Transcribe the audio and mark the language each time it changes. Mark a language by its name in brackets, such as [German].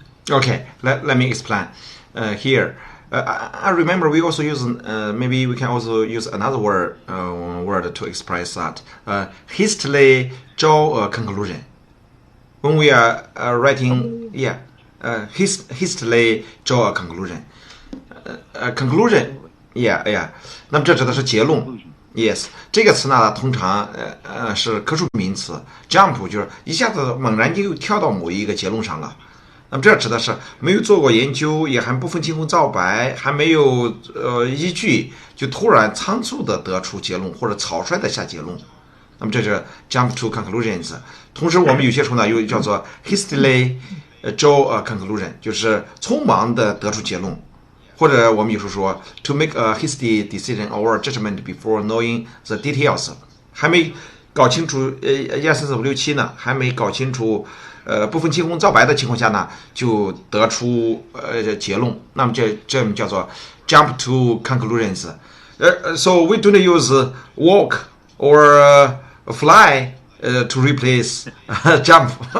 [English] Okay, let me explain here. I remember we also use, maybe we can also use another word to express that. Hastily draw a conclusion. When we are writing, hastily draw a conclusion. [Chinese] Conclusion, 那么这指的是结论。 Yes， 这个词呢，通常是可数名词 ，jump 就是一下子猛然就跳到某一个结论上了。那么这指的是没有做过研究，也还不分青红皂白，还没有依据，就突然仓促的得出结论或者草率的下结论。那么这是 jump to conclusions。同时，我们有些时候呢又叫做 hastily draw a conclusion， 就是匆忙的得出结论。或者我们有时候说 [English] to make a hasty decision or judgment before knowing the details， [Chinese] 还没搞清楚1、2、3、4、5、6、7呢，还没搞清楚不分青红皂白的情况下呢，就得出结论。那么这叫做 [English] jump to conclusions。 So we don't use walk or fly to replace jump.